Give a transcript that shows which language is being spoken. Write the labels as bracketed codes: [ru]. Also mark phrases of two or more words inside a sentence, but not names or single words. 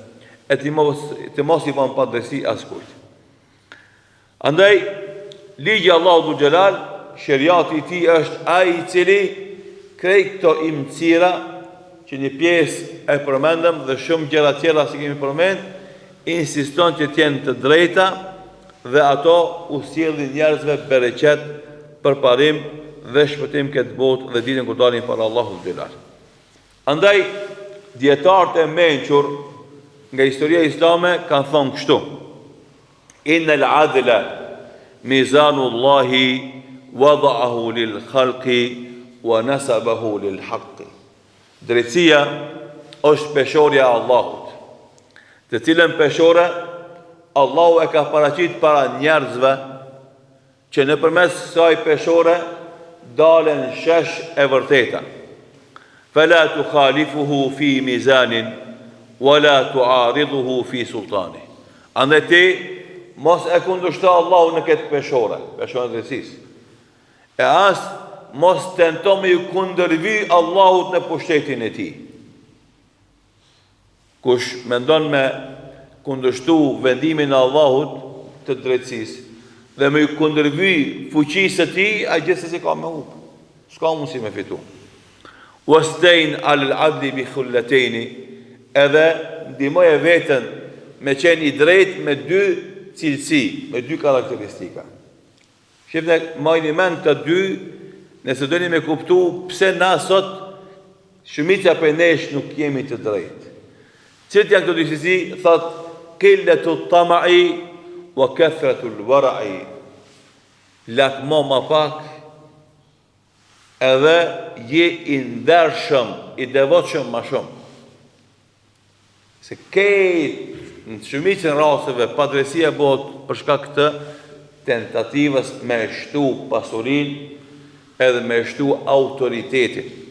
[sq] E të mos i banë padrejti askujt. Andaj, ligji Allahu Dhul Xhelal, sheriati i tij është ai i cili krejt këto imëcira që një pjesë e përmendëm dhe shumë gjëra tjera si kemi përmend, insiston që t'jenë të drejta dhe ato u sjellin njerëzve bereqet, përparim dhe shpëtim këtë botë dhe ditën kur dalin para Allahut Dhul Xhelal. Andaj, dietarët e mençur nga historia islame kanë thonë kështu: [ar] إن العدل ميزان الله وضعه للخلق ونصبه للحق. [sq] Drejtësia është peshorja e Allahut, të cilën peshore Allahu e ka paraqit para njerëzve që nëpërmes kësaj peshore dalen shesh e vërteta. [ar] فلا تخالفه في ميزانه ولا تعارضه في سلطانه. [sq] Andaj ti mos e kundërshto Allahu në këtë peshore e drejtësisë. E as mos tento me ju kundërvy Allahut në pushtetin e tij. Kush mendon me kundërshtu vendimin e Allahut të drejtësisë dhe me ju kundërvy fuqisë së tij, ai gjithsesi ka me hub. S'ka mundësi me fitu. [ar] واستعن على العدل بخلتين, [sq] edhe ndihmoje veten me qenë i drejtë me dy cilësi, me dy karakteristika. Shifne, majni men të dy, nëse doni me kuptu pse na sot shumica për nesh nuk jemi të drejtë. Cilët janë këto dy cilësi? Thot, [ar] قلة الطمع وكثرة الورع. [sq] Lakmo ma pak, edhe je i ndershëm, i devotshëm ma shumë. Se këtë në shumicën rasteve padrejësia bëhet për shkak të tentativës me shtu pasurinë edhe me shtu autoritetin.